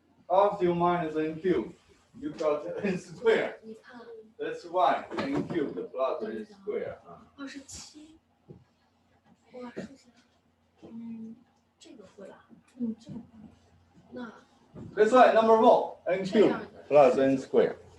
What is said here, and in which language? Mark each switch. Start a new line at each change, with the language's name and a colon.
English: After you minus n cubed, you got n squared. That's why n cubed plus n squared.
Chinese: 27。哇，数学，这个会了，这个会。那
English: That's right, number 4, n cubed plus n squared.